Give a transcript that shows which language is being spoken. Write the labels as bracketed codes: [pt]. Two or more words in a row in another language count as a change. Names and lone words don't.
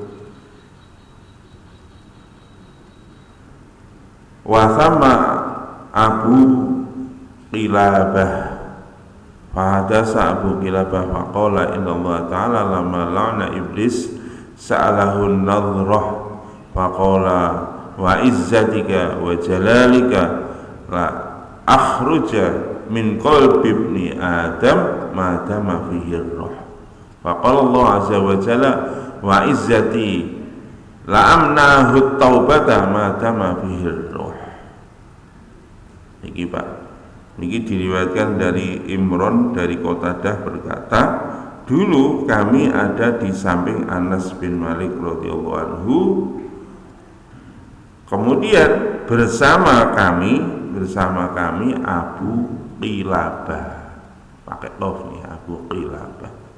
[ar] وثم أبو قلابة فحدث أبو قلابة وقال إن الله تعالى لما لعن إبليس سأله النظرة فقال وعزتك وجلالك لا أخرج من قلب ابن آدم ما دام فيه روح. وقال الله عز وجل وعزتي لا أمنعه التوبة ما دام فيه روح. [id] Niki Pak, niki diriwayatkan dari Imran dari Qatadah berkata, dulu kami ada di samping Anas bin Malik [ar] رضي الله عنه. [id] Kemudian bersama kami Abu Qilabah, pakai qaf nih, Abu Qilabah.